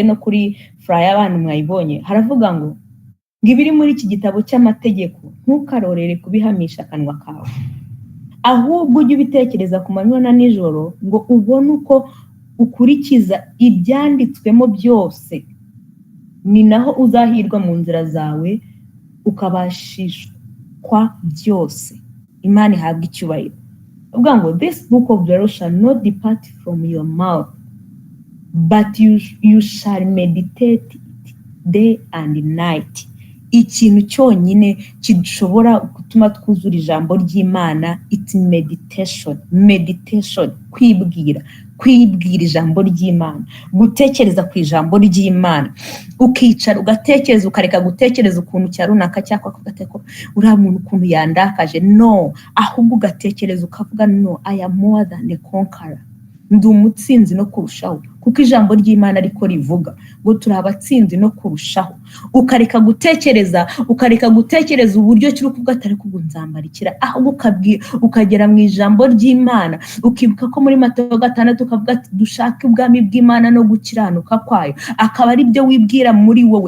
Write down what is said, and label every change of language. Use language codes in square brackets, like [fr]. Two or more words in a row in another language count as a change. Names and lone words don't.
[rw] no kuri flyer abantu mwayibonye, haravuga ngo ngibiri muri iki gitabo cy'amategeko ntukarorere kubihamisha akanwa kawe, ahubwo ujye ubitekereza ku manywa na nijoro, ngo ubone uko ukurikiza ibyanditswemo byose, ni naho uzahirwa mu nzira zawe ukabashishwa byose. Imana ihabwa icyubahiro. Avuga ngo [en] this book of the law shall not depart from your mouth, but you shall meditate it day and night. [rw] Ikintu cyonyine kidashobora gutuma twuzura ijambo ry'Imana, [en] it's meditation, [rw] kwibwira ijambo ry'Imana, gutekereza ku ijambo ry'Imana, ukicara ugatekereza, ukareka gutekereza ukuntu cya runaka cyakwa kugateko uriya muntu ukuntu yandakaje, no, ahubwo ugatekereza ukavuga no, [en] I am more than a conqueror, [rw] ndi umutsinzi no kurushaho, kuko ijambo ry'Imana ariko rivuga ngo turi abatsinzi no kurushaho. Ukareka gutekereza uburyo kiri kuvuga atari kugunzambarikira, ahubwo ukagera mu ijambo ry'Imana, ukibuka ko muri Matayo 6 ukavuga ati dushake ubwami bw'Imana no gukiranuka kwayo, akaba ari byo wibwira muri wowe.